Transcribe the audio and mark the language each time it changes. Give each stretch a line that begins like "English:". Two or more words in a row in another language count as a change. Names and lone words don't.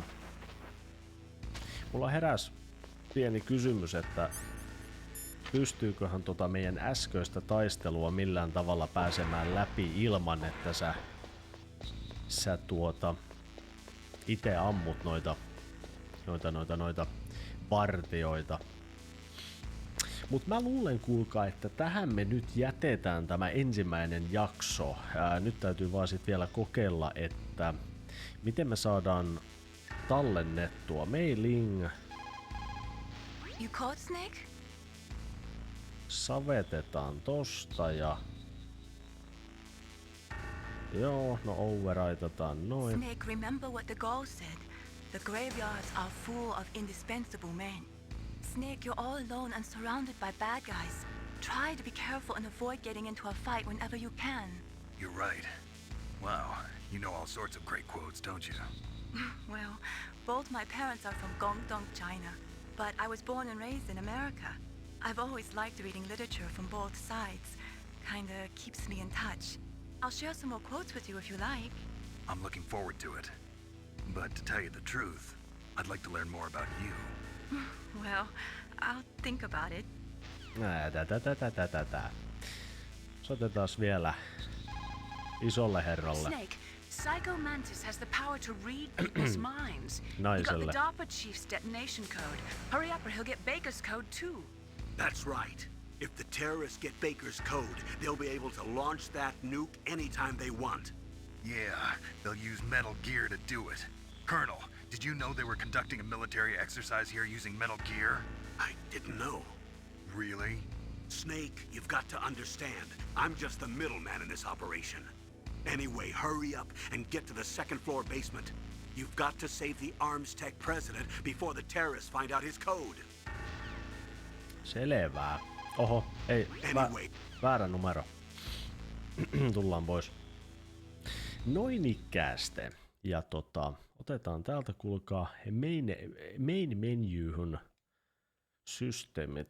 Finnish: Mulla heräs pieni kysymys, että pystyyköhän meidän äskeistä taistelua millään tavalla pääsemään läpi ilman, että sä ite ammut noita partioita. Mut mä luulen, kuulkaa, että tähän me nyt jätetään tämä ensimmäinen jakso. Nyt täytyy vaan sit vielä kokeilla, että miten me saadaan tallennettua mailing.
English: You caught Snake?
Finnish: Savetetaan tosta ja joo, no overwritetaan noin.
English: Snake, remember what the Gaul said. The graveyards are full of indispensable men. Snake, you're all alone and surrounded by bad guys. Try to be careful and avoid getting into a fight whenever you can. You're right. Wow, you know all sorts of great quotes, don't you? Well, both my parents are from Guangdong, China, but I was born and raised in America. I've always liked reading literature from both sides. Kinda keeps me in touch. I'll share some more quotes with you if you like. I'm looking forward to it. But to tell you the truth, I'd like to learn more about you. Well, I'll think about it.
Finnish: Soitetaan vielä isolle herralle.
English: Snake, Psycho Mantis has the power to read people's minds. He got
Finnish: Naiselle.
English: the DARPA chief's detonation code. Hurry up or he'll get Baker's code too. That's right. If the terrorists get Baker's code, they'll be able to launch that nuke anytime they want. Yeah, they'll use metal gear to do it. Colonel, did you know they were conducting a military exercise here using metal gear? I didn't know. Really? Snake, you've got to understand. I'm just the middleman in this operation. Anyway, hurry up and get to the second floor basement. You've got to save the Arms Tech president before the terrorists find out his code.
Finnish: Selvää. Oho, ei, väärä numero. Tullaan pois. Noin ikkääste. Ja otetaan täältä, kuulkaa,
English: main menyhun
Finnish: systeemit.